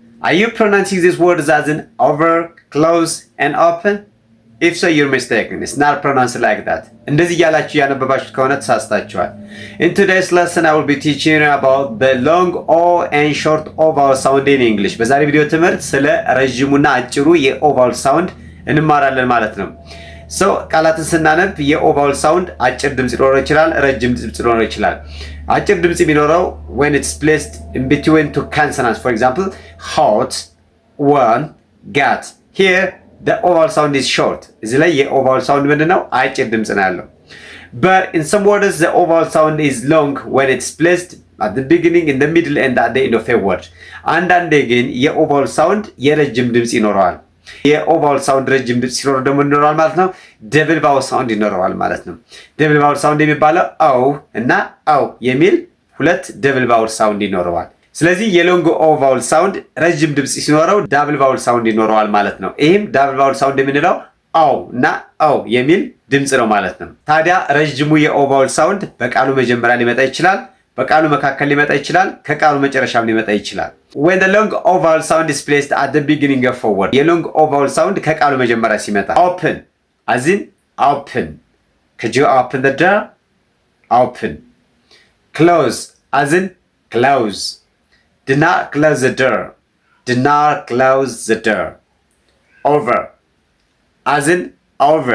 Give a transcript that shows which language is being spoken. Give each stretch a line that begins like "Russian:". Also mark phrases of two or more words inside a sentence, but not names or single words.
English: Are you pronouncing these words as in over, close, and open? If so, you're mistaken. It's not pronounced like that.
Amharic: እንደዚህ ያላችሁ ያነበባችሁት ከሆነ ተሳስታችኋል።
English: In today's lesson, I will be teaching you about the long O and short O vowel sound in English.
Amharic: በዛሬ ቪዲዮ ትምህርት ስለ ረጅሙና አጭሩ የኦ
English: vowel sound
Amharic: እንማራለን ማለት ነው። So ቃላትን ስናነብ የኦ
English: vowel sound
Amharic: አጭር ድምጽ ሊኖረው ይችላል፣ ረጅም ድምጽ ሊኖረው ይችላል። አጭር ድምጽ የሚኖረው
English: when it's placed in between two consonants. For example, hot, warm, got. Here the O vowel sound is short.
Amharic: እዚህ ላይ የኦ ቫውል ሳውንድ ምንድነው? አጭር ድምጽ ነው ያለው።
English: But in some words the O vowel sound is long when it's placed at the beginning, in the middle and at the end of a word.
Amharic: አንዳንዴ ግን የኦ
English: vowel sound
Amharic: የረጅም ድምጽ ይኖረዋል። የኦ
English: vowel sound
Amharic: ረጅም ድምጽ ሲኖር ደግሞ ይኖረዋል ማለት ነው።
English: double vowel sound
Amharic: ይኖረዋል ማለት ነው።
English: double vowel
Amharic: ሳውንድ የሚባለው አው እና አው የሚል ሁለት
English: double vowel sound
Amharic: ይኖረዋል። ስለዚህ
English: long O vowel sound
Amharic: ረጅም ድምጽ ሲኖረው
English: double vowel sound
Amharic: ይኖረዋል ማለት ነው። ይህም
English: double vowel sound
Amharic: የምንለው አው እና አው የሚል ድምጽ ነው ማለት ነው። ታዲያ ረጅሙ የኦ
English: vowel sound
Amharic: በቃሉ መጀመሪያ ሊመጣ ይችላል፣ በቃሉ መካከል ሊመጣ ይችላል፣ ከቃሉ መጨረሻም ሊመጣ ይችላል።
English: When the long O vowel sound is placed at the beginning of a word, long O vowel sound
Amharic: ከቃሉ መጀመሪያ ሲመጣ
English: open as in open. Could you open the door? Open. Close as in close. Do not close the door. Do not close the door. Over as in over.